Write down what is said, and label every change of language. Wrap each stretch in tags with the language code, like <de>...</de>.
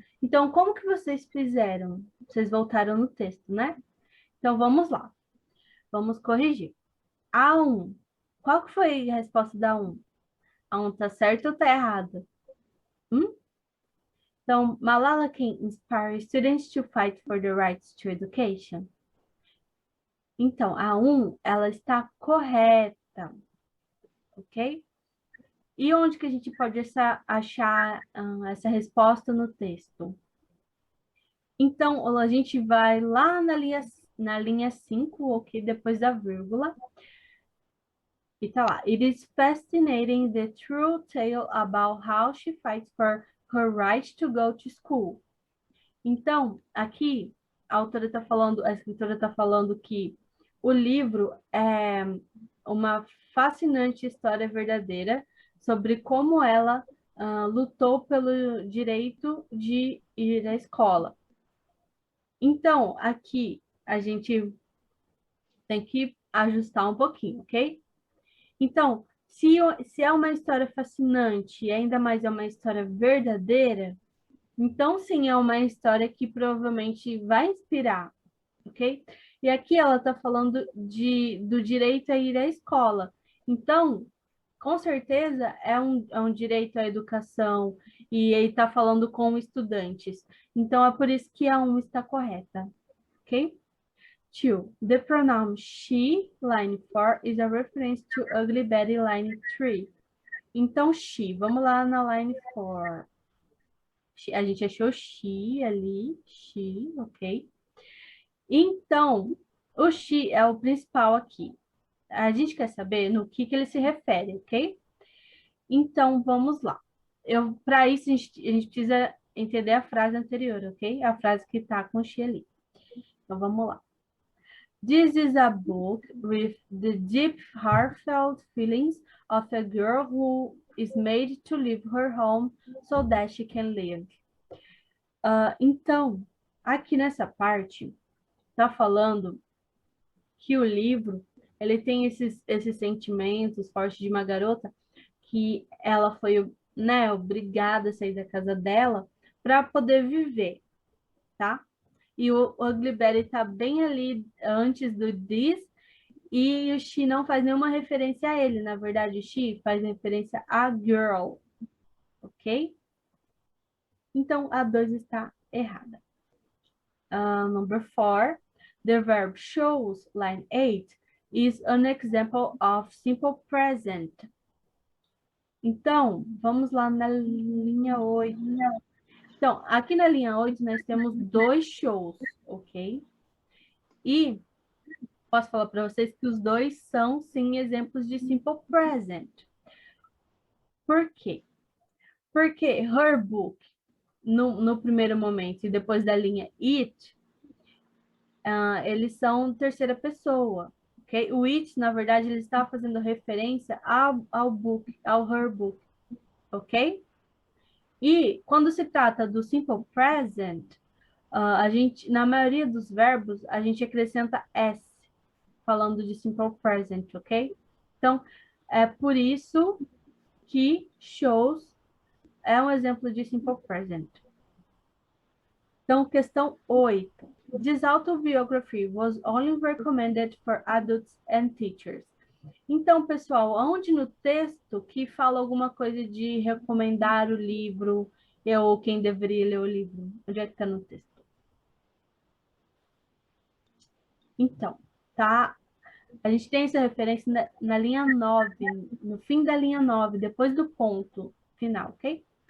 <pt>Então, como que vocês fizeram? Vocês voltaram no texto, né? Então, vamos lá. Vamos corrigir. A1. Qual que foi a resposta da 1? A 1 tá certo ou tá errada?</pt> <en>Então, Malala can inspire students to fight for the rights to education.</en> <pt>Então, a 1, ela está correta, ok? E onde que a gente pode achar essa resposta no texto? Então, a gente vai lá na linha 5, ok? Depois da vírgula. E tá lá.</pt> <en>It is fascinating the true tale about how she fights for her right to go to school.</en> <pt>Então, aqui, a escritora está falando que o livro é uma fascinante história verdadeira sobre como ela lutou pelo direito de ir à escola. Então, aqui a gente tem que ajustar um pouquinho, ok? Então, se é uma história fascinante e ainda mais é uma história verdadeira, então sim é uma história que provavelmente vai inspirar, ok? E aqui ela está falando do direito a ir à escola. Então, com certeza é um direito à educação e ele está falando com estudantes. Então, é por isso que a 1 está correta, ok? 2.</pt> <en>The pronoun she, line 4, is a reference to Ugly Betty, line 3.</en> <pt>Então, she. Vamos lá na line 4. A gente achou she ali. She, ok. Então, o she é o principal aqui. A gente quer saber no que ele se refere, ok? Então, vamos lá. Para isso, a gente precisa entender a frase anterior, ok? A frase que está com she ali. Então, vamos lá.</pt> <en>This is a book with the deep, heartfelt feelings of a girl who is made to leave her home so that she can live.</en> <pt>Então, aqui nessa parte, está falando que o livro ele tem esses sentimentos fortes de uma garota que ela foi, né, obrigada a sair da casa dela para poder viver, tá? E o Ugly Betty está bem ali antes do this, e o she não faz nenhuma referência a ele. Na verdade, o she faz referência a girl, ok? Então, a 2 está errada.</pt> <en>Number 4, the verb shows, line 8, is an example of simple present.</en> <pt>Então, vamos lá na linha 8. Então, aqui na linha 8 nós temos 2 shows, ok? E posso falar para vocês que os dois são, sim, exemplos de simple present. Por quê? Porque her book, no primeiro momento, e depois da linha it, eles são terceira pessoa, ok? O it, na verdade, ele está fazendo referência ao book, ao her book, ok? E quando se trata do simple present, a gente, na maioria dos verbos, a gente acrescenta s, falando de simple present, ok? Então, é por isso que shows é um exemplo de simple present. Então, questão 8.</pt> <en>This autobiography was only recommended for adults and teachers.</en> <pt>Então, pessoal, onde no texto que fala alguma coisa de recomendar o livro ou quem deveria ler o livro? Onde é que está no texto? Então, tá? A gente tem essa referência na linha 9, no fim da linha 9, depois do ponto final, ok?</pt>